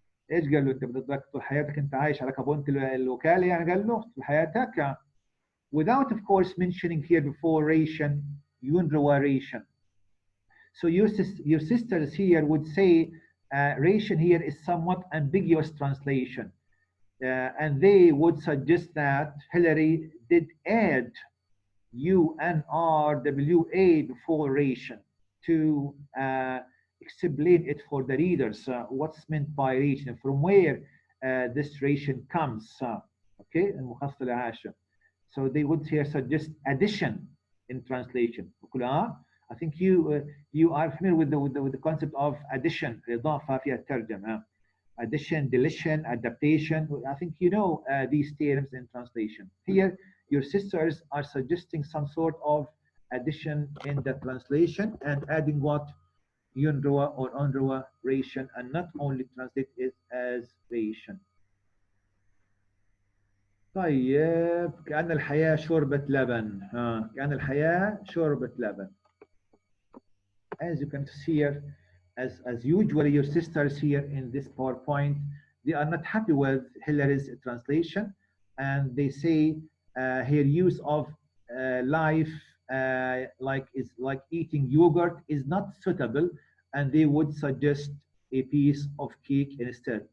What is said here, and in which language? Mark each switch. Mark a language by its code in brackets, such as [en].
[ar] ايش قال له انت بدك طول حياتك انت عايش على كابونت الوكاله؟ يعني قال له طول حياتك, [en] without of course mentioning here before ration, UNRWA ration. So your sisters here would say ration here is somewhat ambiguous translation. And they would suggest that Hillary did add UNRWA before ration to explain it for the readers, what's meant by ration, from where this ration comes. [ar] Okay, المخصص العاشر. [en] So they would here suggest addition in translation. I think you are familiar with the concept of addition. [ar] إضافة فيها الترجمة. [en] Addition, deletion, adaptation. I think you know these terms in translation. Here, your sisters are suggesting some sort of addition in the translation and adding what? Yunrua or unrua ration, and not only translate it as ration. [ar] طيب كأن الحياة شوربة لبن. كأن الحياة شوربة لبن. [en] As you can see here, as usually your sisters here in this PowerPoint, they are not happy with Hillary's translation, and they say her use of life like eating yogurt is not suitable, and they would suggest a piece of cake instead.